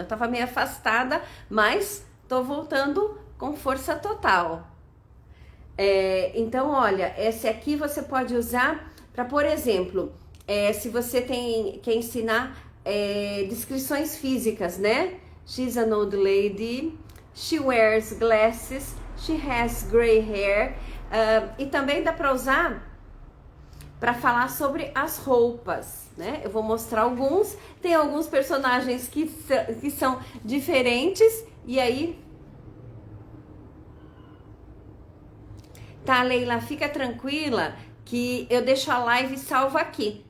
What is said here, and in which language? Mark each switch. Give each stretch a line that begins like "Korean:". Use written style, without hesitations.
Portuguese: Eu tava meio afastada, mas tô voltando com força total. Então, olha, esse aqui você pode usar para, por exemplo, se você quer ensinar descrições físicas, né?
English: She's an old lady, she wears glasses, she has gray hair.
Portuguese: E também dá para usar para falar sobre as roupas, né? Eu vou mostrar alguns. Tem alguns personagens que são diferentes. E aí... Tá, Leila, fica tranquila que eu deixo a live salva aqui.